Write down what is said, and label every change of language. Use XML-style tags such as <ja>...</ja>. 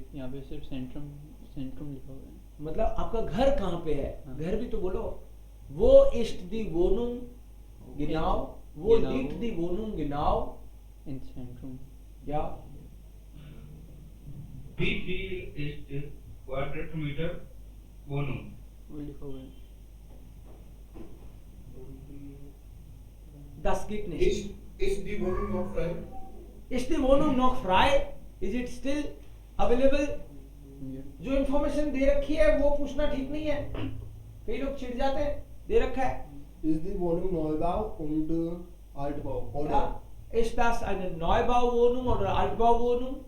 <hi>यहाँ पे सिर्फ सेंट्रम सेंट्रम लिखा हुआ है. मतलब आपका घर कहाँ पे है? हाँ. घर भी तो बोलो.</hi> <de>Wo ist die Wohnung genau? Wo Genau. liegt die Wohnung genau? In Zentrum. Ja. Wie viel ist Quadratmeter Wohnung?</de> <hi>वो लिखा हुआ है.</hi> <de>Das geht nicht. Ist die Wohnung noch frei? Ist die Wohnung noch frei?</de> <en>Is it still available? Yeah.</en> <hi>जो information दे रखी है वो पूछना ठीक नहीं है. कई लोग चिढ़ जाते हैं. दे रखा है.</hi> <de>Ist die Wohnung Neubau und Altbau, oder? Ja. Ist das eine Neubauwohnung oder Altbauwohnung?</de>